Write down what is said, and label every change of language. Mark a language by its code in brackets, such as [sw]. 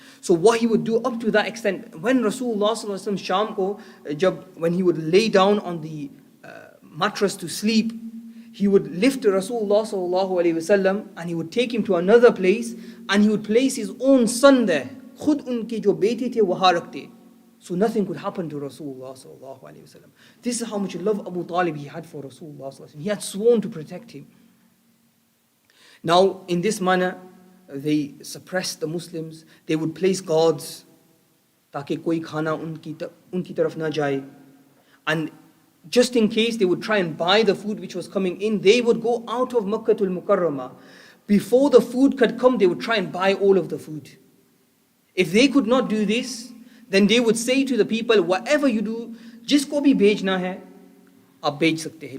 [en] So what he would do up to that extent, when Rasulullah sallallahu alaihi wasallam [hi] Sham ko, [en] when he would lay down on the mattress to sleep, he would lift Rasulullah sallallahu alaihi wasallam and he would take him to another place and he would place his own son there. [hi] Khud unke jo bete the wahan rakhte. [en] So nothing could happen to Rasulullah sallallahu alaihi wasallam. This is how much love Abu Talib he had for Rasulullah sallallahu alaihi wasallam. He had sworn to protect him. Now, in this manner, they suppressed the Muslims. They would place guards [hi] ताकि कोई खाना उनकी तरफ ना जाए. [en] And just in case they would try and buy the food which was coming in, they would go out of Makkah al-Mukarramah. Before the food could come, they would try and buy all of the food. If they could not do this, then they would say to the people, whatever you do, [hi] जिसको भी बेचना है, आप बेच सकते हैं.